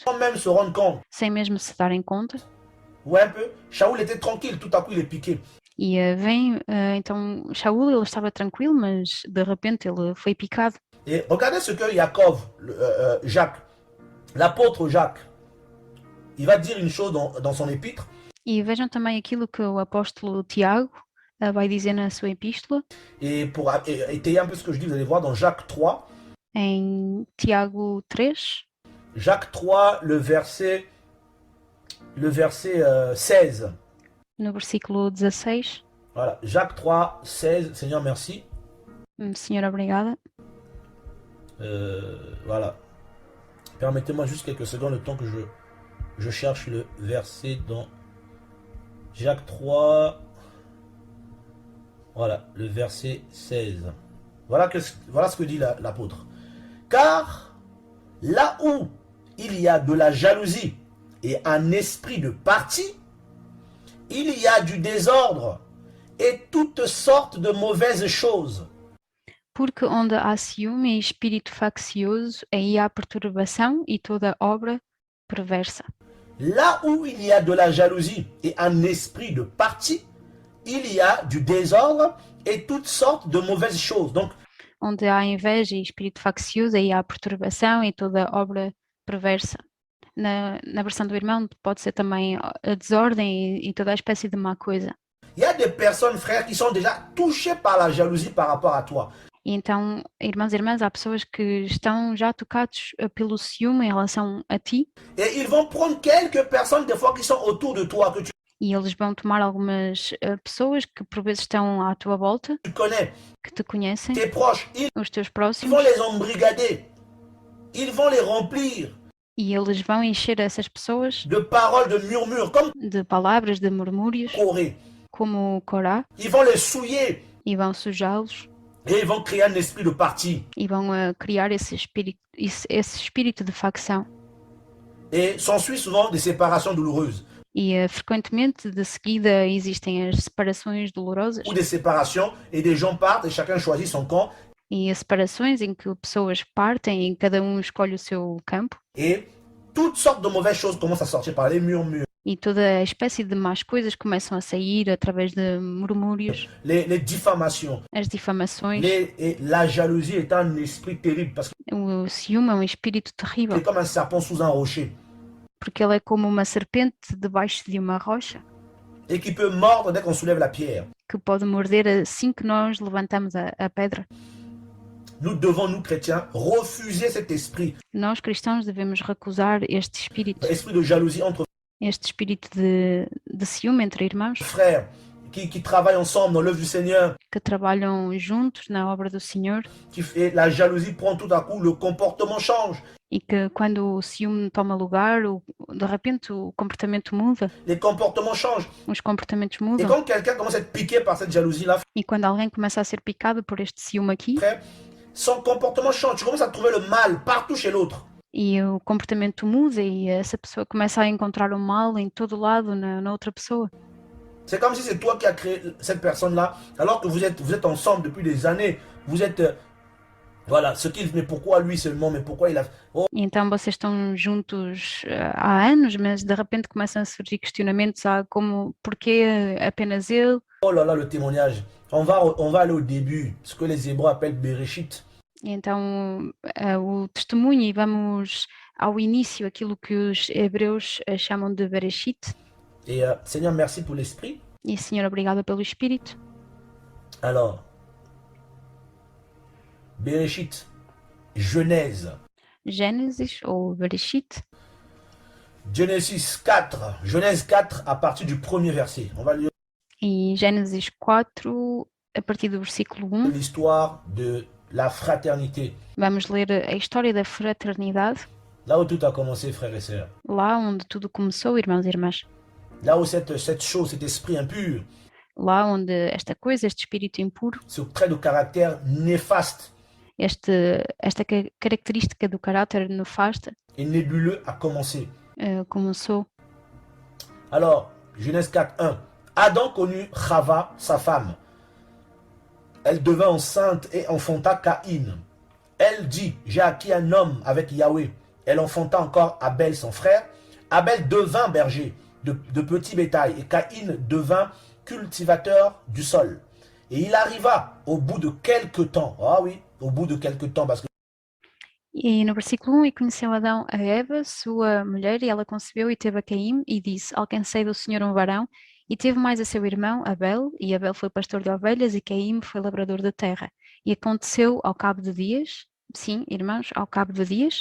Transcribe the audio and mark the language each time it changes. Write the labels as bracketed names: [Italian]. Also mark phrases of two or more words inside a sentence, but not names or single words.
[French] même se rendre compte. [Portuguese] sem mesmo se darem conta. [French] Ouais, un peu. Shaoul était tranquille, tout à coup il est piqué. [Portuguese] E então Shaul, ele estava tranquilo, mas de repente ele foi picado. [French] Et regardez ce que Jacob, Jacques, l'apôtre Jacques, il va dire une chose dans son épître. [Portuguese] E vejam também aquilo que o apóstolo Tiago vai dizer na sua epístola, [French] Et pour étayer un peu ce que je dis, vous allez voir dans Jacques 3. [Portuguese] em Tiago 3, [French] Jacques 3, le verset 16. [Portuguese] no versículo 16. [French] Voilà, Jacques 3, 16. Seigneur, merci. [Portuguese] Senhor, obrigada. [French] Voilà. Permettez-moi juste quelques secondes, le temps que je cherche le verset dans Jacques 3. Voilà, le verset 16. Voilà ce que dit l'apôtre. Car là où il y a de la jalousie et un esprit de parti, il y a du désordre et toutes sortes de mauvaises choses. [Portuguese] Porque onde há ciúme e espírito faccioso, aí há perturbação e toda obra perversa. [French] Là où il y a de la jalousie et un esprit de parti, il y a du désordre et toutes sortes de mauvaises choses. Donc, [Portuguese] onde há inveja e espírito faccioso, aí há perturbação e toda obra perversa. Na versão do irmão pode ser também a desordem e toda a espécie de má coisa. [French] il y a des personnes, frères, qui sont déjà touchées par la jalousie par rapport à toi. [Portuguese] E então, irmãos e irmãs, há pessoas que estão já tocados pelo ciúme em relação a ti, [French] Et ils vont prendre quelques personnes, des fois, qui sont autour de toi, que [Portuguese] e eles vão tomar algumas pessoas que por vezes estão à tua volta, [French] tu connais, [Portuguese] que te conhecem, [French] tes proches, ils [Portuguese] os teus [French] vont [Portuguese] próximos, [French] les embrigader. Ils vont les remplir [Portuguese] e eles vão encher essas pessoas [French] de paroles, de murmures, comme [Portuguese] de palavras, de murmúrios, [French] Corée. [Portuguese] como Corá, [French] Ils vont les souiller [Portuguese] e vão sujá-los, [French] et ils vont créer un esprit de parti. [Portuguese] e vão criar esse espírito de facção. [French] Et s'ensuit souvent des séparations douloureuses [Portuguese] E frequentemente de seguida existem as separações dolorosas [French] ou des séparations et des gens partent et chacun choisit son camp [Portuguese] e as separações em que pessoas partem e cada um escolhe o seu campo [French] et toutes sortes de mauvaises choses commencent à sortir par les murmures, [Portuguese] e toda a espécie de más coisas começam a sair através de murmúrios, [French] les diffamations. [Portuguese] as difamações. [French] Et la jalousie est un esprit terrible parce que [Portuguese] O ciúme é um espírito terrível, [French] c'est comme un serpent sous un rocher [Portuguese] porque ele é como uma serpente debaixo de uma rocha [French] et qui peut mordre dès qu'on soulève la pierre. [Portuguese] que pode morder assim que nós levantamos a pedra. [French] Nous devons, nous chrétiens, refuser cet esprit, [Portuguese] Nós cristãos devemos recusar este espírito [French] de jalousie entre [Portuguese] de ciúme entre irmãos [French] frères qui travaillent ensemble dans l'œuvre du Seigneur. [Portuguese] que trabalham juntos na obra do Senhor, [French] Et la jalousie prend tout à coup, le comportement change. [Portuguese] e que quando o ciúme toma lugar, de repente o comportamento muda, [French] Les comportements changent. [Portuguese] os comportamentos [French] Et [Portuguese] mudam. [French] quand quelqu'un commence à être piqué par cette jalousie-là, [Portuguese] E quando alguém começa a ser picado por este ciúme aqui, [French] frère, son comportement change. Tu commences à trouver le mal partout chez l'autre. [Portuguese] e o comportamento muda e essa pessoa começa a encontrar o mal em todo lado na outra pessoa. [French] C'est comme si c'est toi qui as créé cette personne-là, alors que vous êtes ensemble depuis des années. Vous êtes... voilà, mais pourquoi lui seulement? Mais pourquoi il a... Oh, [Portuguese] E então vocês estão juntos há anos, mas de repente começam a surgir questionamentos como porquê apenas ele? [French] oh là là, le témoignage. On va aller au début, ce que les Hébreux appellent Bereshit. [Portuguese] E então o testemunho, e vamos ao início, aquilo que os hebreus chamam de Bereshit. [French] Et Seigneur, merci pour l'esprit. [Portuguese] E Senhor, obrigada pelo Espírito. [French] Alors, Bereshit, Genèse. [Portuguese] Gênesis ou Bereshit, [French] Genèse 4, à partir du premier verset. On va lire [Portuguese] e Gênesis 4, a partir do versículo 1, [French] l'histoire de la fraternité. [Portuguese] vamos ler a história da fraternidade, [French] Là où tout a commencé, frères et sœurs. [Portuguese] lá onde tudo começou, irmãos e irmãs. [French] Là où cette chose, cet esprit impur, [Portuguese] Lá onde esta coisa, este espírito impuro, [French] ce trait de caractère néfaste [Portuguese] esta característica do caráter nefasto [French] et nébuleux a commencé. [Portuguese] começou. [French] Alors, Genèse 4, 1. Adam connut Chava, sa femme. Elle devint enceinte et enfanta Caïn. Elle dit, j'ai acquis un homme avec Yahweh. Elle enfanta encore Abel, son frère. Abel devint berger de petit bétail et Caïn devint cultivateur du sol. Et il arriva au bout de quelque temps, ah oui, au bout de quelque temps, parce que [Portuguese] E no versículo 1, e conheceu Adão a Eva, sua mulher, e ela concebeu e teve a Caim, e disse, alcancei do Senhor um varão, e teve mais a seu irmão, Abel, e Abel foi pastor de ovelhas, e Caim foi lavrador da terra. E aconteceu ao cabo de dias, sim, irmãos, ao cabo de dias,